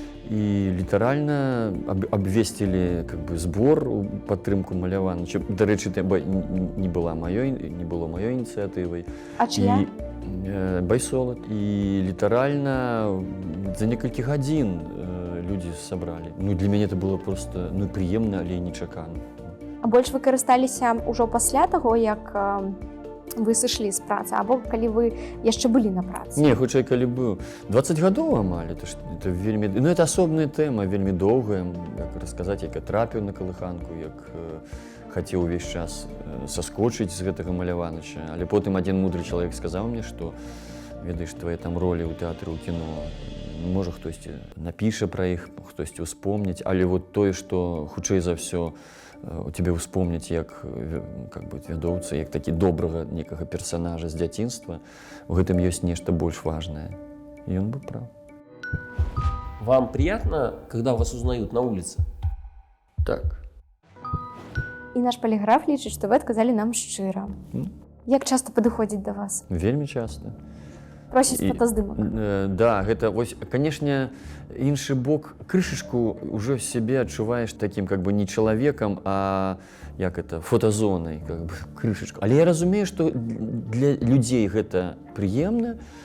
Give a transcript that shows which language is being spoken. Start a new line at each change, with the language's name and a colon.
Belarusian: І літаральна абвесцілі как бы збор у падтрымку Маляваныча. Дарэчы, не было маёй ініцыятывай. А чыя? Байсолат. І літаральна за некалькі гадзін людзі сабралі. Для мяне это было просто прыемна, але нечакана. А больш вы карысталіся ўжо пасля таго, як вы сышлі з працы, або калі вы яшчэ былі на працы? Не, хутчэй, калі быў. 20 гадоў амаль, это вельмі... это асобная тэма, вельмі доўгая, як расказаць, як я трапіў на калыханку, як хацеў увесь час саскочыць з гэтага Маляваныча. Але потым адзін мудры чалавек сказаў мне, што, ведаеш, твае там ролі ў тэатры, ў кіно, можа, хтосьці напіша пра іх, хтосьці ўспомніць, але вот тое, што хутчэй за ўсё у тебе успомніць як как бы вядоўца, як такі добрага некага персонажа з дзяцінства, у гэтым ёсць нешта больш важнае. І ён быў прав.
Russian: Вам приятно, когда вас узнают на улице?
Belarusian: Так. І наш паліграф лічыць, што вы адказалі нам шчыра. Як часта падыходзіць да вас? Вельмі часта. Просіць фотаздымак? Да, гэта, вось, канешне, іншы бок, крышачку ўжо сябе адчуваеш такім, как бы, не чалавекам, а, як это, фотазонай, как бы, крышачку. Але я разумею, што для людзей гэта прыемна,